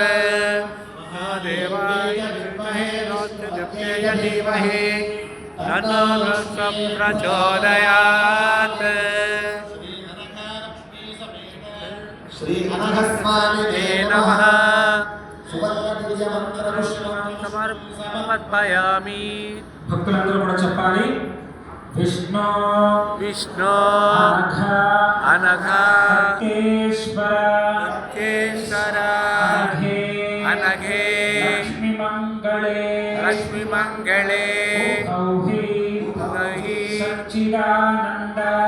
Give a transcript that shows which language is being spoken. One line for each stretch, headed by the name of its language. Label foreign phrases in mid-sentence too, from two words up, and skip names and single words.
Sanskrit: महादेवाय विद्महे रुद्रदेवाय धीमहि तन्नो विष्णुः प्रचोदयात्। श्री अनघ स्वामिने नमः। समर्पयामि।
Telugu: భక్తులందరూ కూడా చెప్పాలి విష్ణు
Sanskrit: विष्णु अनघ अनघ केश्वर केशर अनघे लक्ष्मी मंगले गौही सच्चिदानंद